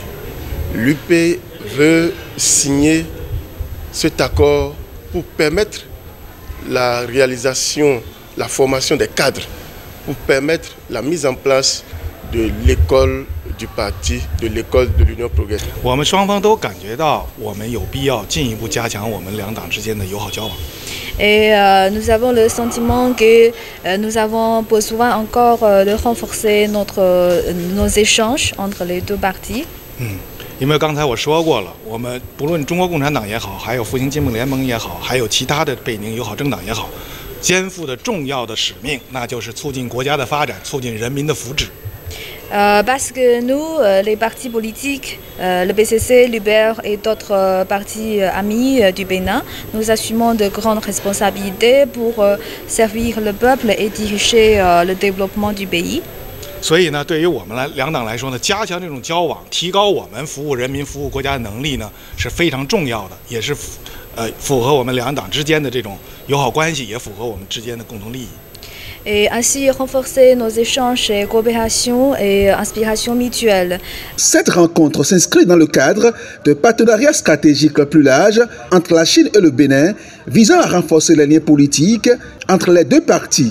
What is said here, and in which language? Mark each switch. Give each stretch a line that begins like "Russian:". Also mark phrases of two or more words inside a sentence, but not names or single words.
French: L'UP veut signer cet accord pour permettre la réalisation, la formation des cadres, pour permettre la mise en place de l'école du parti, de l'école de l'Union Progressiste.
Chinese: 我们双方都感觉到，我们有必要进一步加强我们两党之间的友好交往。
French: Et nous avons le sentiment que nous avons besoin encore de renforcer nos échanges entre les deux partis.
Chinese: 因为刚才我说过了，我们不论中国共产党也好，还有复兴进步联盟也好，还有其他的北宁友好政党也好，肩负的重要的使命，那就是促进国家的发展，促进人民的福祉。
French: Parce que nous, les partis politiques, le PCC, l'UPR et d'autres partis amis du Bénin, nous assumons de grandes responsabilités pour servir le peuple et diriger le développement du pays.
Chinese: 所以呢，对于我们两党来说呢，加强这种交往，提高我们服务人民、服务国家的能力呢，是非常重要的，也是符合我们两党之间的这种友好关系，也符合我们之间的共同利益。
French: Et ainsi renforcer nos échanges et coopération et inspiration mutuelle. Cette rencontre s'inscrit dans le cadre de partenariats stratégiques plus larges entre la Chine et le Bénin, visant à renforcer les liens politiques entre les deux parties.